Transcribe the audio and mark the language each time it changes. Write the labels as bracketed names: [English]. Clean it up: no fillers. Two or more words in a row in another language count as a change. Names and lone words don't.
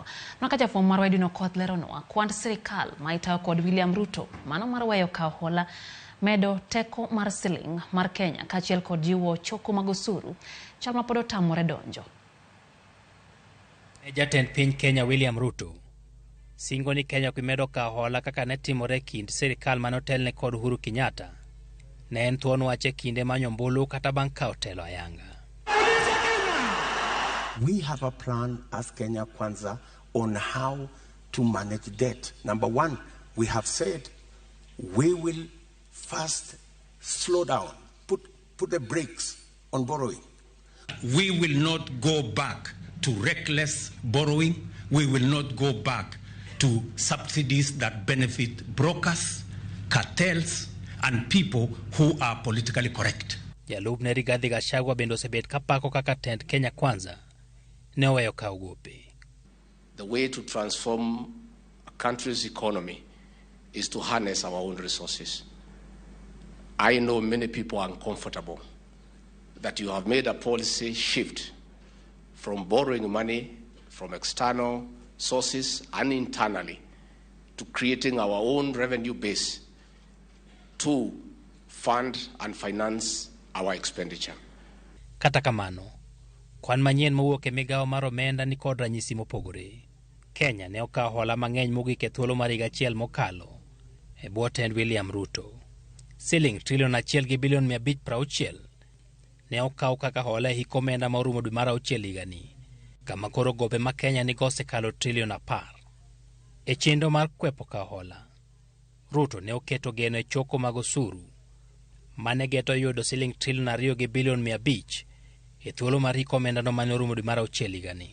[Luo (Kenya and Tanzania)] Ka jafwambo mar Wedino Koth leronwa kwand sirikal maitayo kod William Ruto mano mar weyo kawo hola medo teko mar siling mar Kenya kaachiel kod jiwo choko mag osuru chal ma pod otamore donjo. Jatend piny Kenya William Ruto singo ni Kenya kumedo kawo hola kaka ne timore kind sirikal manotelne kod Uhuru Kenyatta ne en thuon wache kinde manyombulu kata bang' kawo telo ayanga. [English] We have a plan as Kenya Kwanza on how to manage debt. Number one, we have said we will first slow down, put the brakes on borrowing. We will not go back to reckless borrowing. We will not go back to subsidies that benefit brokers, cartels, and people who are politically correct. [Luo (Kenya and Tanzania)] Jalup ne Rigathi Gachagua bendo osebet kapako kaka tend Kenya Kwanza ne oweyo kawo gope. [English] The way to transform a country's economy is to harness our own resources. I know many people are uncomfortable that you have made a policy shift from borrowing money from external sources and internally to creating our own revenue base to fund and finance our expenditure. [Luo (Kenya and Tanzania)] Kata kamano, kwan manyien mowuok e migawo mar omenda ni kod ranyisi mopogore. Kenya ne okawo hola mang'eny mogik e thuolo mar higa achiel mokalo e bwo tend William Ruto. Siling Sh1.5 bilion ne okaw kaka hola e hik omenda ma orumo dwe mar auchiel higani, kama koro gope ma Kenya nigo osekalo Sh10 E chenro mar kwepo kawo hola, Ruto ne oketo geno e choko mag osuru mane geto yudo siling Sh2.5 bilion e thuolo mar hik omenda no mane orumo dwe mar auchiel higani.